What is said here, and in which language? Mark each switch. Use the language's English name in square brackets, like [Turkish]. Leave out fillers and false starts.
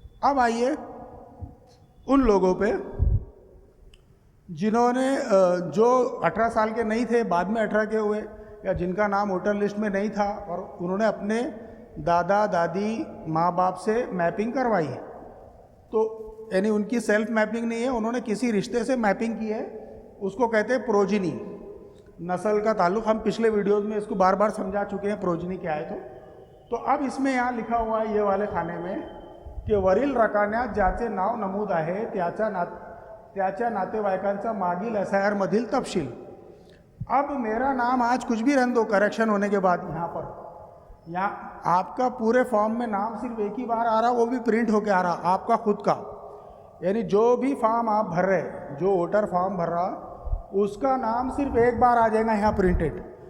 [Hindi] अब आइए उन लोगों पे जिन्होंने जो 18 साल के नहीं थे, बाद में 18 के हुए, या जिनका नाम वोटर लिस्ट में नहीं था और उन्होंने अपने दादा दादी माँ बाप से मैपिंग करवाई, तो यानी उनकी सेल्फ मैपिंग नहीं है, उन्होंने किसी रिश्ते से मैपिंग की है, उसको कहते हैं प्रोजिनी, नस्ल का ताल्लुक़। हम पिछले वीडियोस में इसको बार बार समझा चुके हैं प्रोजिनी क्या है। तो अब इसमें यहाँ लिखा हुआ है ये वाले खाने में कि [Marathi] वरील रकान्यात ज्याचे नाव नमूद आहे त्याच्या नातेवाईकांचा मागील SIR मधील तपशील। [Hindi] अब मेरा नाम आज कुछ भी रहने दो करेक्शन होने के बाद, यहाँ आपका पूरे फॉर्म में नाम सिर्फ एक ही बार आ रहा, वो भी प्रिंट होके आ रहा आपका खुद का, यानी जो भी फॉर्म आप भर रहे, जो वोटर फॉर्म भर रहा, उसका नाम सिर्फ एक बार आ जाएगा यहाँ प्रिंटेड।